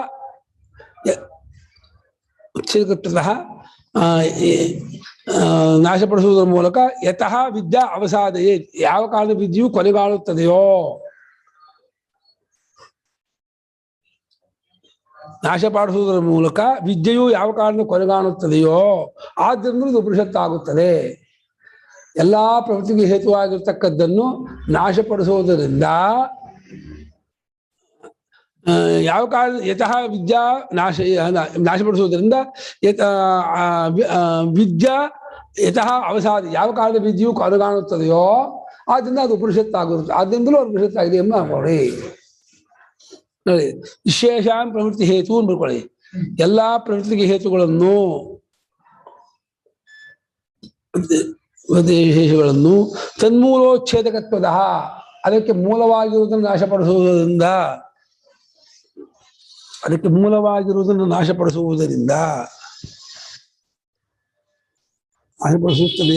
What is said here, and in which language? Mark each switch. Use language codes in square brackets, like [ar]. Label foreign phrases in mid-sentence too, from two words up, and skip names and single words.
[kn] ಉಚ್ಛೇದಕತ್ವತಃ ನಾಶಪಡಿಸುವುದರ ಮೂಲಕ [sa] ಯತಃ ವಿದ್ಯಾ ಅವಸಾದಯೇ, [kn] ಯಾವ ಕಾರಣ ವಿದ್ಯೆಯು ಕೊನೆಗಾಣುತ್ತದೆಯೋ, ನಾಶಪಡಿಸುವುದರ ಮೂಲಕ ವಿದ್ಯೆಯು ಯಾವ ಕಾರಣ ಕೊನೆಗಾಣುತ್ತದೆಯೋ ಆದ್ದರಿಂದ ಇದು ಉಪನಿಷತ್ತಾಗುತ್ತದೆ. ಎಲ್ಲಾ ಪ್ರವೃತ್ತಿಗೆ ಹೇತುವಾಗಿರ್ತಕ್ಕದ್ದನ್ನು ನಾಶಪಡಿಸುವುದರಿಂದ ಯಾವ ಕಾರಣ [sa] ಯತಃ ವಿದ್ಯಾ [kn] ನಾಶಪಡಿಸುವುದರಿಂದ [sa] ವಿದ್ಯಾ ಯತಃ ಅವಸಾದ, [kn] ಯಾವ ಕಾರಣ ವಿದ್ಯೆಯು ಕೊನೆಗಾಣುತ್ತದೆಯೋ ಆದ್ದರಿಂದ ಅದು ಉಪನಿಷತ್ತಾಗಿರುತ್ತೆ. ಆದ್ದರಿಂದಲೂ ಅದು ಉಪನಿಷತ್ತಾಗಿದೆ ಎಂಬ ಅನ್ಕೊಳ್ಳಿ. ನೋಡಿ, [sa] ವಿಶೇಷಾನ್ ಪ್ರವೃತ್ತಿ ಹೇತು [kn] ಅಂದ್ಕೊಳ್ಳಿ. ಎಲ್ಲಾ ಪ್ರವೃತ್ತಿಗೆ ಹೇತುಗಳನ್ನು ವಿಶೇಷಗಳನ್ನು ತನ್ಮೂಲೋಚ್ಛೇದಕತ್ವದ, ಅದಕ್ಕೆ ಮೂಲವಾಗಿರುವುದನ್ನು ನಾಶಪಡಿಸುವುದರಿಂದ ನಾಶಪಡಿಸುತ್ತದೆ.